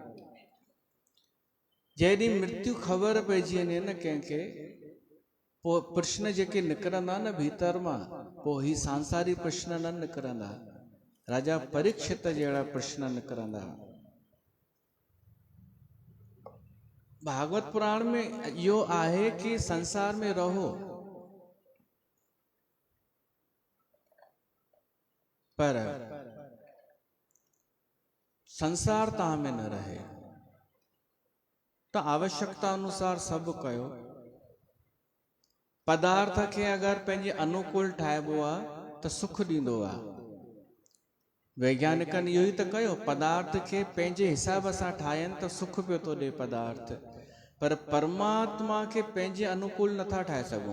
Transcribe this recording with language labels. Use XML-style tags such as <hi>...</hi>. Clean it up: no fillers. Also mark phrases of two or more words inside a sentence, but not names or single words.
<sd>जॾहिं मृत्यु ख़बर पइजी वञे न कंहिंखे, पोइ प्रश्न जेके निकिरंदा न भीतर मां, पोइ ही सांसारी प्रश्न न निकिरंदा। राजा परीक्षित जहिड़ा प्रश्न निकिरंदा। भागवत पुराण में इहो आहे कि संसार में रहो, पर संसार तव्हां में न रहे। त आवश्यकता अनुसार सभु कयो। पदार्थ खे अगरि पंहिंजे अनुकूल ठाहिबो आहे त सुख ॾींदो आहे। वैज्ञानिकनि इहो ई त कयो, पदार्थ खे पंहिंजे हिसाब सां ठाहिनि त सुख पियो थो ॾिए पदार्थ। पर परमात्मा खे पंहिंजे अनुकूल नथा ठाहे सघूं।</sd>